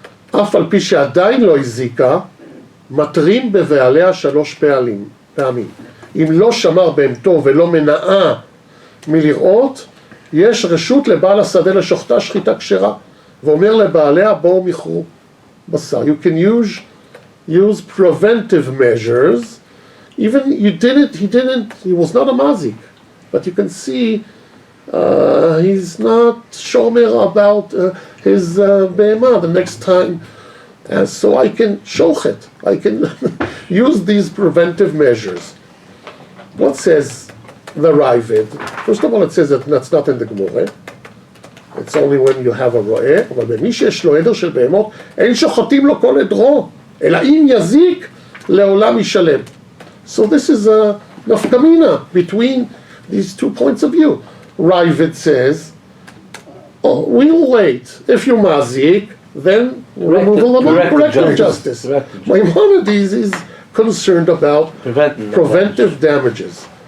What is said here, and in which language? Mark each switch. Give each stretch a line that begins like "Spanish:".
Hebrew: אף על פי שעדיין לא הזיקה, מטרים בבעליה 3 פעמים. אם לא שמר בהמתו ולא מנעה מלראות, יש רשות לבעל השדה לשוחטה שחיטה כשרה, ואומר לבעליה בואו מכרו בשר.
English: You can use preventive measures. Even he was not a mazik, but you can see he's not shomer about his behemah the next time. So I can shochet. I can use these preventive measures. What says the Ravid? First of all, it says that that's not in the Gemara. It's only when you have a ro'eh,
Hebrew: אבל במי שיש לו עדר של בהמות, אין שוחטים לו כל עדרו, אלא אם יזיק, לעולם ישלם.
English: So this is a nafkamina between these 2 points of view. Ravid says, oh, we'll wait. If you mazik, then removal of corrective justice. Maimonides is concerned about preventive damages.